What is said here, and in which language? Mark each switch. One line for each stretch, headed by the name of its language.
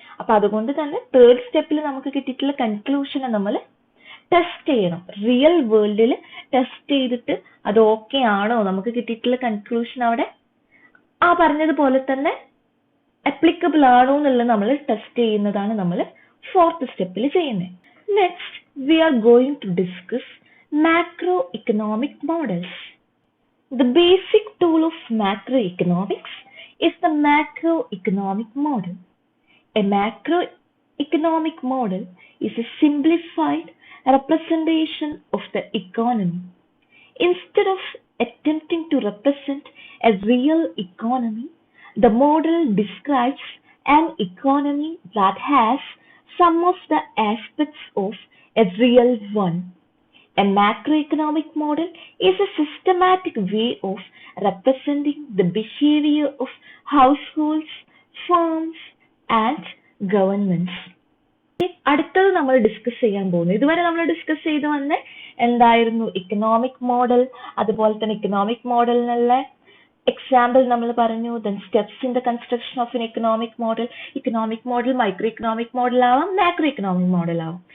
Malayalam: അപ്പൊ അതുകൊണ്ട് തന്നെ തേർഡ് സ്റ്റെപ്പിൽ നമുക്ക് കിട്ടിയിട്ടുള്ള കൺക്ലൂഷനെ നമ്മൾ ടെസ്റ്റ് ചെയ്യണം. റിയൽ വേൾഡിൽ ടെസ്റ്റ് ചെയ്തിട്ട് അത് ഓക്കെ ആണോ, നമുക്ക് കിട്ടിയിട്ടുള്ള കൺക്ലൂഷൻ അവിടെ ആ പറഞ്ഞതുപോലെ തന്നെ അപ്ലിക്കബിൾ ആണോ എന്നുള്ളത് നമ്മൾ ടെസ്റ്റ് ചെയ്യുന്നതാണ് നമ്മൾ ഫോർത്ത് സ്റ്റെപ്പിൽ ചെയ്യുന്നത്.
English: Next we are going to discuss macroeconomic models. The basic tool of macroeconomics is the macroeconomic model. A macroeconomic model is a simplified representation of the economy. Instead of attempting to represent a real economy, the model describes an economy that has some of the aspects of a real one. A macroeconomic model is a systematic way of representing the behavior of households, firms, and governments.
Malayalam: അടുത്തത് നമ്മൾ discuss ചെയ്യാൻ പോകുന്നു. ഇതുവരെ നമ്മൾ discuss ചെയ്ത് വന്ന എന്തായിരുന്നു economic model, അതുപോലെ തന്നെ ഇക്കണോമിക് മോഡലിനുള്ള എക്സാമ്പിൾ നമ്മൾ പറഞ്ഞു.
English: Then steps in the construction of an economic model.
Malayalam: Economic model micro economic model ആവാം, മാക്രോ ഇക്കണോമിക് മോഡൽ ആവാം.